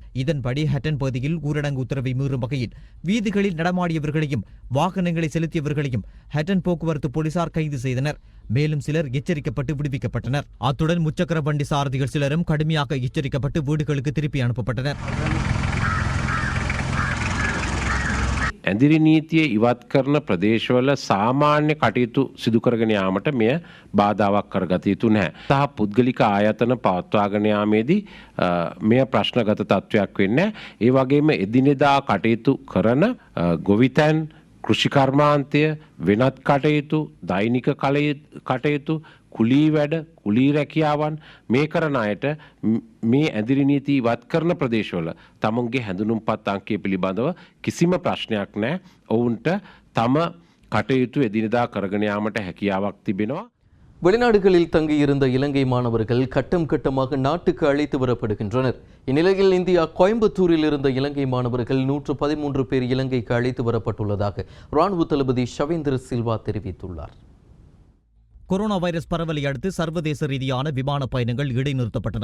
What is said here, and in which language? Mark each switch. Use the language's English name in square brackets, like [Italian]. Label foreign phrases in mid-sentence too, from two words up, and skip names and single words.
[Tamil] இதன்படி ஹட்டன் பகுதியில் ஊரடங்கு உத்தரவை மீறும் வகையில் வீதிகளில் நடமாடியவர்களையும் வாகனங்களை செலுத்தியவர்களையும் ஹட்டன் போக்குவரத்து போலீசார் கைது செய்தனர். மேலும் சிலர் எச்சரிக்கப்பட்டு விடுவிக்கப்பட்டனர். அத்துடன் முச்சக்கர வண்டி சாரதிகள் சிலரும் கடுமையாக எச்சரிக்கப்பட்டு வீடுகளுக்கு திருப்பி அனுப்பப்பட்டனர். [Sinhala] ඇදිරි නීතිය ඉවත් කරන ප්‍රදේශවල සාමාන්‍ය කටයුතු සිදු කරගෙන යාමට මෙය බාධාවක් කරගත යුතු නැහැ. සහ පුද්ගලික ආයතන පවත්වාගෙන යාමේදී මෙය ප්‍රශ්නගත තත්ත්වයක් වෙන්නේ නැහැ. ඒ වගේම එදිනෙදා කටයුතු කරන ගොවිතැන්, කෘෂිකර්මාන්තය, වෙනත් කටයුතු, දෛනික කටයුතු, කුලී වැඩ, කුලී රැකියාවන් මේ කරන අයට මේ ඇදිරි නීති ඉවත් කරන ප්‍රදේශවල තමුන්ගේ හැඳුනුම්පත් අංකය පිළිබඳව කිසිම ප්‍රශ්නයක් නැහැ. ඔවුන්ට තම කටයුතු එදිනෙදා කරගෙන යාමට හැකියාවක් තිබෙනවා. [Tamil] வெளிநாடுகளில் தங்கியிருந்த இலங்கை மாணவர்கள் கட்டம் கட்டமாக நாட்டுக்கு அழைத்து வரப்படுகின்றனர். இந்நிலையில் இந்தியா கோயம்புத்தூரில் இருந்த இலங்கை மாணவர்கள் 113 பேர் இலங்கைக்கு அழைத்து வரப்பட்டுள்ளதாக ராணுவ தளபதி ஷவேந்திர சில்வா தெரிவித்துள்ளார். கொரோனா வைரஸ் பரவலை அடுத்து சர்வதேச ரீதியான விமான பயணங்கள் இடைநிறுத்தப்பட்டன.